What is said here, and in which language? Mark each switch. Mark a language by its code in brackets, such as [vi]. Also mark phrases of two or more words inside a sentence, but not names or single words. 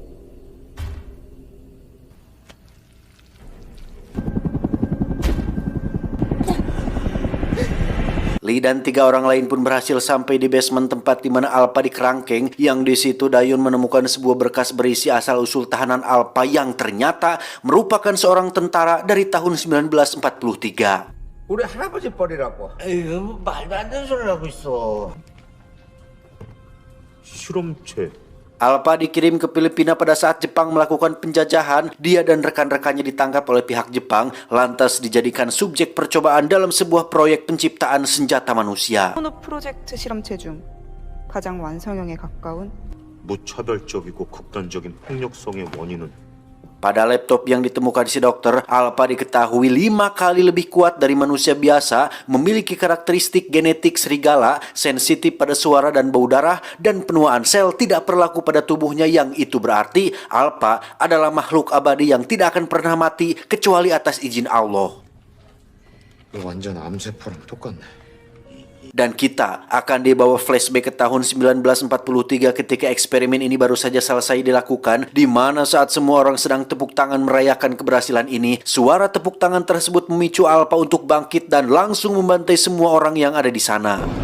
[id] Lee dan 3 orang lain pun berhasil sampai di basement tempat di mana Alpa dikerangkeng, yang di situ Dayun menemukan sebuah berkas berisi asal-usul tahanan Alpa yang ternyata merupakan seorang tentara dari tahun 1943. [ko] 우리 할아버지 뻘이라고. 에휴, 말도 안 되는 소리를 하고 있어. 실험체. [id] Alpa dikirim ke Filipina pada saat Jepang melakukan penjajahan. Dia dan rekan-rekannya ditangkap oleh pihak Jepang, lantas dijadikan subjek percobaan dalam sebuah proyek penciptaan senjata manusia. [ko] 프로젝트 실험체 중 가장 완성형에 가까운 무차별적이고 극단적인 폭력성의 원인은 [id] Pada laptop yang ditemukan si dokter, Alpa diketahui 5 kali lebih kuat dari manusia biasa, memiliki karakteristik genetik serigala, sensitif pada suara dan bau darah, dan penuaan sel tidak berlaku pada tubuhnya, yang itu berarti Alpa adalah makhluk abadi yang tidak akan pernah mati kecuali atas izin Allah. [ko] 완전 암세포랑 똑같네. [id] Dan kita akan dibawa flashback ke tahun 1943 ketika eksperimen ini baru saja selesai dilakukan, di mana saat semua orang sedang tepuk tangan merayakan keberhasilan ini, suara tepuk tangan tersebut memicu Alpa untuk bangkit dan langsung membantai semua orang yang ada di sana.